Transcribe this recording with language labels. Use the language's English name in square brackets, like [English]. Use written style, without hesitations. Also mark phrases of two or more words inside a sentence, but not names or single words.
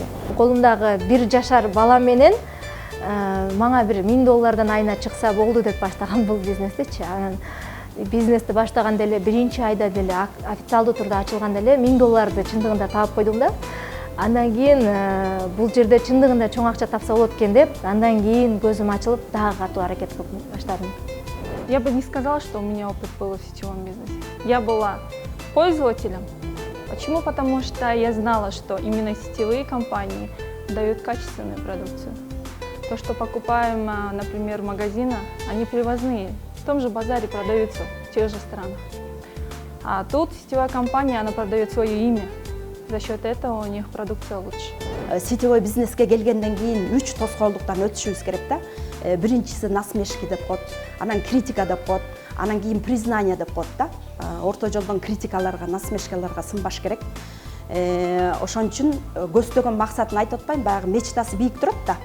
[Kyrgyz] Колумдагы 1 жашар бала менен мага бир $1000 айына чыкса болду деп баштаган бул бизнестичи. Анан бизнести баштаганда эле биринчи айда деле официалдуу турда ачылганда эле $1000 чындыгында таап койдум да. Андан кийин бул жерде чындыгында чоң акча тапса болот экен деп, андан кийин көзүм ачылып дагы катуу аракет кылып баштадым. [Russian] Я бы не сказала, что у меня опыт был в сетевом бизнесе. Я была пользователем. Почему? Потому что я знала, что именно сетевые компании дают качественную продукцию. То, что покупаем, например, в магазинах, они привозные. В том же базаре продаются в тех же странах. А тут сетевая компания, она продает свое имя. За счет этого у них продукция лучше. [Kyrgyz] Сетевой бизнеске келгенден кийин 3 тоскоолдуктан өтүшүбүз керек да. Биринчиси насмешки деп коет, анан критика деп коет, анан кийин признание деп коет да. Орто жолдон критикаларга, насмешкаларга сынбаш керек. Ошон үчүн көздөгөн максатын айтып атпайм, баягы мечтасы бийик турат да.